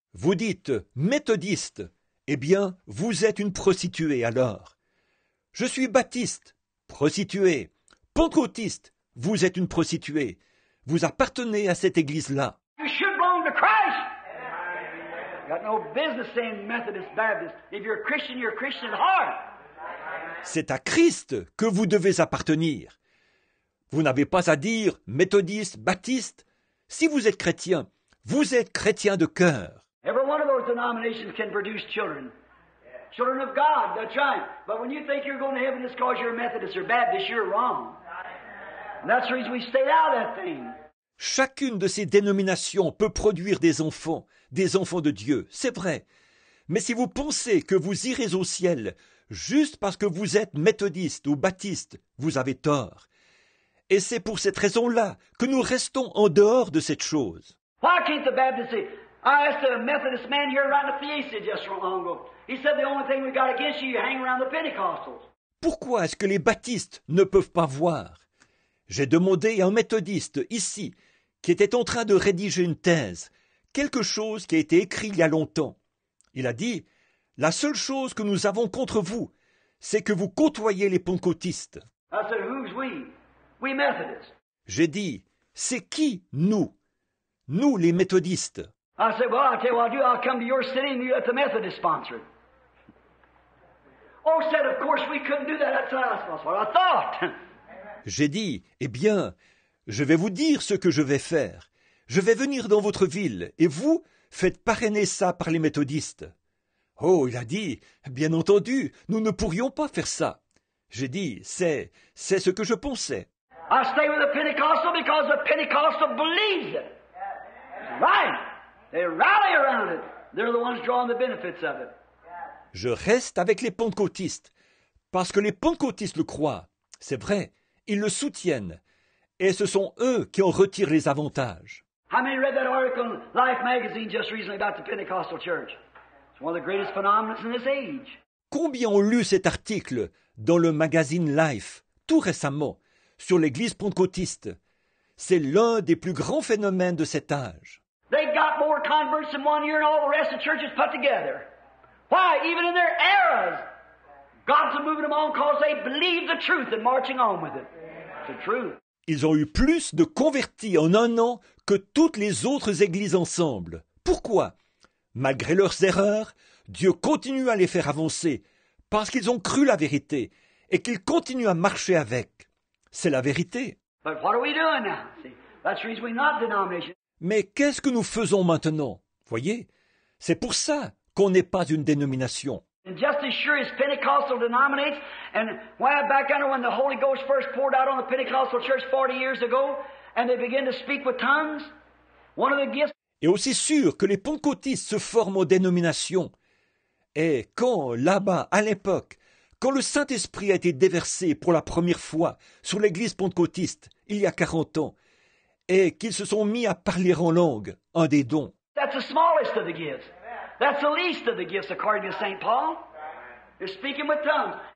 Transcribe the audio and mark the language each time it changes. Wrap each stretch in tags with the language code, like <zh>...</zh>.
<fr>Vous dites méthodiste. Eh bien, vous êtes une prostituée alors. Je suis baptiste. Prostituée. Pentecôtiste. Vous êtes une prostituée. Vous appartenez à cette église-là.</fr> <en>You should belong to Christ. You got no business saying Methodist, Baptist. If you're a Christian at heart.</en> <fr>C'est à Christ que vous devez appartenir. Vous n'avez pas à dire méthodiste, baptiste. Si vous êtes chrétien, vous êtes chrétien de cœur.</fr> <en>Every one of those denominations can produce children. Children of God, that's right. But when you think you're going to heaven just because you're a Methodist or Baptist, you're wrong. And that's the reason we stayed out of that thing.</en> <fr>Chacune de ces dénominations peut produire des enfants de Dieu, c'est vrai. Mais si vous pensez que vous irez au ciel juste parce que vous êtes méthodiste ou baptiste, vous avez tort. Et c'est pour cette raison-là que nous restons en dehors de cette chose.</fr> <en>Why can't the Baptist say, I asked a Methodist man here right at the Fiesta just so long ago. He said the only thing we got against you, you hang around the Pentecostals.</en> <fr>Pourquoi est-ce que les baptistes ne peuvent pas voir? J'ai demandé à un méthodiste ici, qui était en train de rédiger une thèse, quelque chose qui a été écrit il y a longtemps. Il a dit, la seule chose que nous avons contre vous, c'est que vous côtoyez les pentecôtistes.</fr> <en>I said, who's we? We Methodists.</en> <fr>J'ai dit, c'est qui nous? Nous, les méthodistes.</fr> <en>I said, well, I'll tell you what I'll do. I'll come to your city and you let the Methodist sponsor it. Oh, said, of course we couldn't do that. That's what I thought.</en> <fr>J'ai dit, eh bien, je vais vous dire ce que je vais faire. Je vais venir dans votre ville, et vous, faites parrainer ça par les méthodistes. Oh, il a dit, bien entendu, nous ne pourrions pas faire ça. J'ai dit, c'est ce que je pensais.</fr> <en>I stay with the Pentecostal because the Pentecostal believes it. Right. They rally around it. They're the ones drawing the benefits of it.</en> <fr>Je reste avec les pentecôtistes, parce que les pentecôtistes le croient. C'est vrai, ils le soutiennent, et ce sont eux qui en retirent les avantages.</fr> <en>How many read that article in Life magazine just recently about the Pentecostal church? It's one of the greatest phenomena in this age.</en> <fr>Combien ont lu cet article dans le magazine Life, tout récemment, sur l'église pentecôtiste? C'est l'un des plus grands phénomènes de cet âge.</fr> <en>They got more converts in 1 year than all the rest of the churches put together. Why? Even in their eras, God's moving them on because they believe the truth and marching on with it. It's the truth.</en> <fr>Ils ont eu plus de convertis en 1 an que toutes les autres églises ensemble. Pourquoi? Malgré leurs erreurs, Dieu continue à les faire avancer, parce qu'ils ont cru la vérité, et qu'ils continuent à marcher avec. C'est la vérité.</fr> <en>But what are we doing now? See, that's the reason we're not denomination.</en> <fr>Mais qu'est-ce que nous faisons maintenant? Voyez, c'est pour ça qu'on n'est pas une dénomination.</fr> <en>And just as sure as Pentecostal denominates, and back under when the Holy Ghost first poured out on the Pentecostal church 40 years ago, and they began to speak with tongues, one of the gifts.</en> <fr>Et aussi sûr que les pentecôtistes se forment aux dénominations. Et quand, là-bas, à l'époque, quand le Saint-Esprit a été déversé pour la première fois sur l'église pentecôtiste, il y a 40 ans, et qu'ils se sont mis à parler en langue, un des dons.</fr> <en>That's the smallest of the gifts. That's the least of the gifts, according to St. Paul. They're speaking with tongues.</en>